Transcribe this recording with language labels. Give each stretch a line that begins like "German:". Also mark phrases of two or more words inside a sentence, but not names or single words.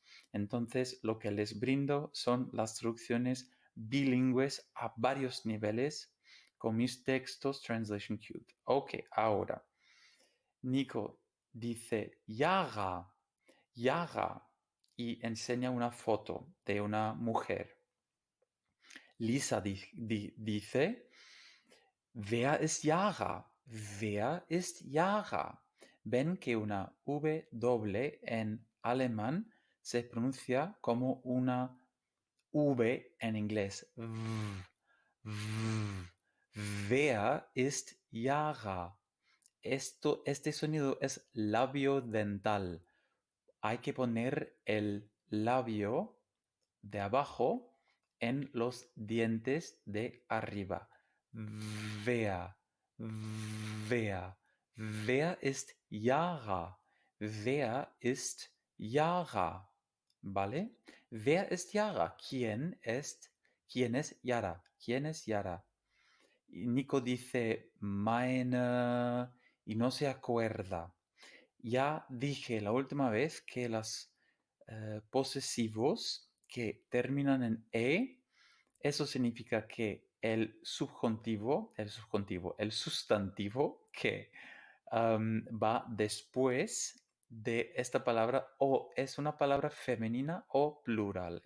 Spanish: Entonces, lo que les brindo son las traducciones bilingües a varios niveles con mis textos Translation Cubed. Ok, ahora. Nico dice Yaga, Yaga y enseña una foto de una mujer. Lisa dice
German: Wer ist Yara? Wer ist Yara?
Spanish: Ven que una V doble en alemán se pronuncia como una V en inglés.
German: Wer ist Yara?
Spanish: Este sonido es labio dental. Hay que poner el labio de abajo en los dientes de arriba.
German: Wer, wer, wer ist Yara? Wer ist Yara? ¿Vale? Wer ist Yara?
Spanish: ¿Quién es Yara? ¿Quién es Yara? Y Nico dice meine y no se acuerda. Ya dije la última vez que los posesivos que terminan en e, eso significa que el sustantivo que va después de esta palabra o es una palabra femenina o plural.